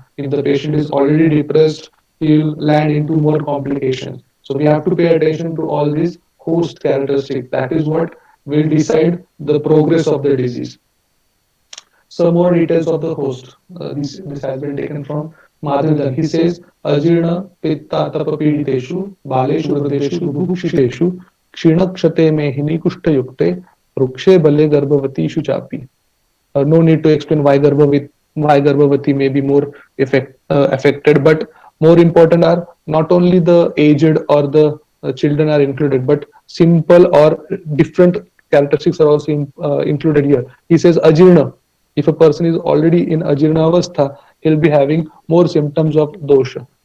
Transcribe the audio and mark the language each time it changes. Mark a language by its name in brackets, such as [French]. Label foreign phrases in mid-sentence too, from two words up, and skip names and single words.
[English] If the patient is already depressed, he will land into more complications. So we have to pay attention to all these host characteristics. That is what will decide the progress of the disease. Some more details of the host. This has been taken from Madhurdan. He says, [Sanskrit] Ajirna pitta tapapiditeshu, baleshu vradeshu, bubhukshiteshu, kshinakshathe mehini kushtayukte, rukshe bale garbhavatishu chapi. [English] No need to explain why Garbhavati may be more affected, but more important are not only the aged or the children are included, but simple or different characteristics are also included here. He says Ajirna. If a person is already in [Sanskrit] Ajirna Avastha, [English] he'll be having more symptoms of dosha.